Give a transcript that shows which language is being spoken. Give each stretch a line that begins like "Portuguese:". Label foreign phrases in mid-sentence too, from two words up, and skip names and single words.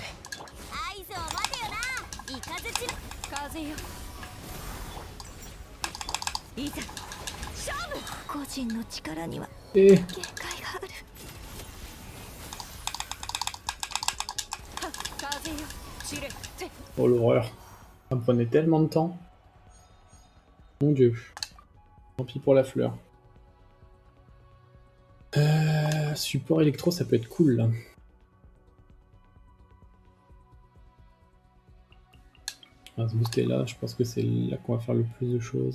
Japanese: 合図を待てよな。イカズチ風よ。いざ勝負。個人の力には限界がある。は、風よ。知れ。
French: Oh l'horreur. Ça me prenait tellement de temps. Mon dieu. Tant pis pour la fleur. Support électro, ça peut être cool là. On va se booster là, je pense que c'est là qu'on va faire le plus de choses.